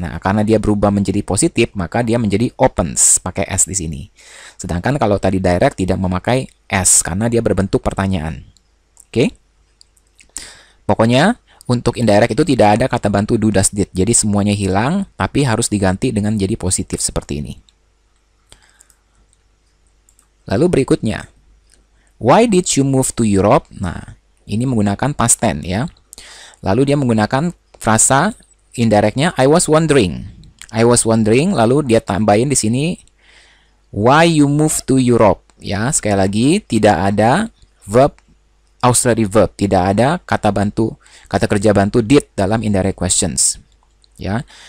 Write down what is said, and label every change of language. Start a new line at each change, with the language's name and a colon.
Indonesian: Nah, karena dia berubah menjadi positif, maka dia menjadi opens pakai s di sini. Sedangkan kalau tadi direct tidak memakai s karena dia berbentuk pertanyaan. Oke? Pokoknya untuk indirect itu tidak ada kata bantu do, does, did. Jadi semuanya hilang, tapi harus diganti dengan jadi positif seperti ini. Lalu berikutnya,
English: why did you move to Europe?
Indonesian: Nah, ini menggunakan past tense ya. Lalu dia menggunakan frasa indirectnya
English: I was wondering. I was wondering,
Indonesian: lalu dia tambahin di sini
English: why you move to Europe.
Indonesian: Ya, sekali lagi tidak ada verb auxiliary verb, tidak ada kata kerja bantu did dalam indirect questions. Ya.